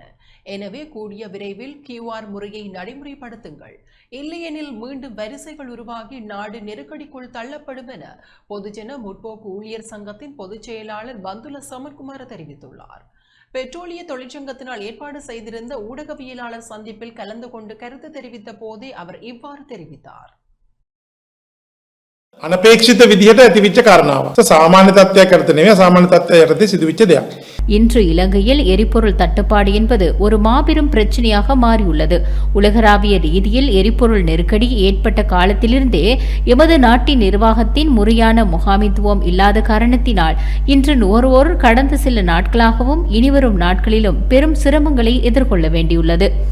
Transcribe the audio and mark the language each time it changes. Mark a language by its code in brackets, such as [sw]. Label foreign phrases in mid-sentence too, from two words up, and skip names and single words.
[ta] எனவே கூடிய விரைவில் QR முறையை நடைமுறைப்படுத்துங்கள், இல்லையெனில் மீண்டும் வரிசைகள் உருவாகி நாடு நெருக்கடிக்குள் தள்ளப்படும் என பொதுஜன முற்போக்கு ஊழியர் சங்கத்தின் பொதுச் செயலாளர் பந்துல சமர்குமார தெரிவித்துள்ளார். பெட்ரோலிய தொழிற்சங்கத்தினால் ஏற்பாடு செய்திருந்த ஊடகவியலாளர் சந்திப்பில் கலந்து கொண்டு கருத்து தெரிவித்த போதே அவர் இவ்வாறு தெரிவித்தார். [si] අනපේක්ෂිත විදිහට ඇතිවිච්ච කාරණාවක්. සාමාන්‍ය තත්ත්වයක් කරත නෙවෙයි, අසාමාන්‍ය තත්ත්වයක් යටතේ සිදුවිච්ච දෙයක්. [ta] இன்று இலங்கையில் எரிபொருள் தட்டுப்பாடு என்பது ஒரு மாபெரும் பிரச்சனையாக மாறியுள்ளது. உலகளாவிய ரீதியில் எரிபொருள் நெருக்கடி ஏற்பட்ட காலத்திலிருந்தே எமது நாட்டின் நிர்வாகத்தின் முறையான முகாமித்துவம் இல்லாத காரணத்தினால் இன்று நுகர்வோர் கடந்த சில நாட்களாகவும் இனிவரும் நாட்களிலும் பெரும் சிரமங்களை எதிர்கொள்ள வேண்டியுள்ளது.